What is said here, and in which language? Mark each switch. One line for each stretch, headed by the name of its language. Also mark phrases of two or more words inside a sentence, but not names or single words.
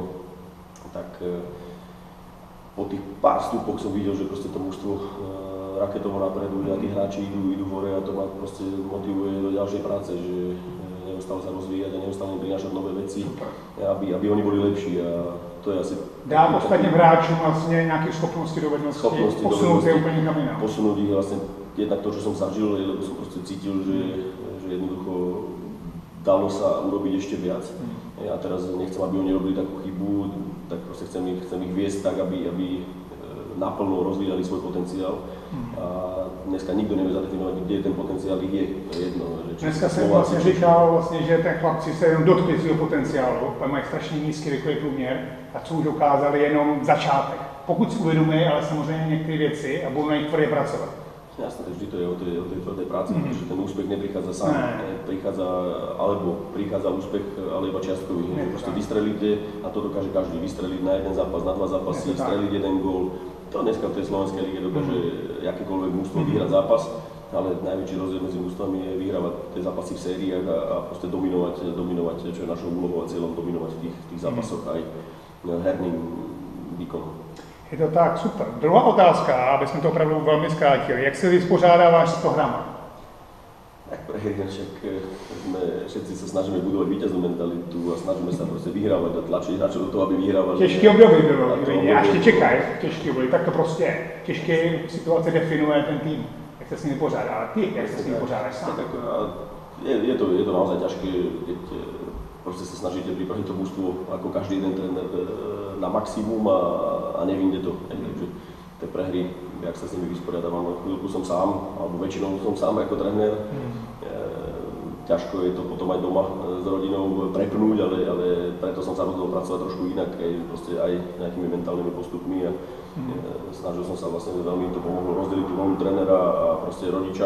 Slovak: Tak po tých pár vstupoch som videl, že proste to mužstvo raketovo napredu, že tí hráči idú hore a to ma proste motivuje do ďalšej práce, že neustále sa rozvíjať a neustále im prinášať nové veci, aby oni boli lepší a to je asi...
Czech: Dá ostatním hráčům vlastně nějaké schopnosti, dovednosti, posunout je úplně kam jinam.
Slovak: Posunúť ich vlastne jednak to, čo som zažil, lebo som proste cítil, že jednoducho dalo sa urobiť ešte viac. A teraz nechcem, aby oni robili takú chybu, tak proste chcem ich viesť tak, aby naplno rozvíjali svoj potenciál. A dneska nikdo nevie zadefinovať, kde ten potenciál je. To je jedno.
Czech: Dneska jsem vlastně říkal, že ten chlapci se jenom dotkli svého potenciálu, mají strašně nízký věkový průměr a co už dokázali jenom začátek. Pokud si uvědomí, ale samozřejmě některé věci a budou na nich tvrdě pracovat.
Slovak: Jasné, vždy to je o tej tvrdej práci, pretože ten úspech neprichádza sám, prichádza úspech, ale iba čiastkový. Proste vystrelíte a to dokáže každý, vystreliť na jeden zápas, na dva zápasy, streliť jeden gól. To dneska v tej slovenskej lige dokáže akékoľvek mužstvo vyhrať zápas, ale najväčší rozdiel medzi mužstvami je vyhrávať tie zápasy v sériách a proste dominovať, čo je našou úlohou a cieľom, dominovať v tých zápasoch aj herným výkonom. Je to tak, super.
Czech: Druhá otázka, aby jsme to opravdu velmi zkrátili. Jak se vysporádáváš s prohrama?
Slovak: Tak však všetci sa snažíme budovať víťaznú mentalitu a snažíme sa proste vyhrávať a tlačiť hráčov do toho, aby vyhrávali.
Czech: Těžký období bylo, a ještě čekají těžký období, tak to prostě je. Těžké situace definuje ten tým, jak se s ním vypořádá, ale ty, jak se s ním vypořádáš sám?
Slovak: Tak, je to naozaj ťažké, keď proste sa snažíte pripraviť to mužstvo ako každý jeden tréner na maximum
Czech: a nevím, kde to.
Slovak: Takže tie prehry, jak sa s nimi vysporiadavam, chvíľku som sám, alebo väčšinou som sám ako tréner. Ťažko je to potom aj doma s rodinou prepnúť, ale preto som sa rozhodol pracovať trošku inak, aj nejakými mentálnymi postupmi a snažil som sa vlastne veľmi to pomohlo rozdeliť tú rolu trénera a proste rodiča.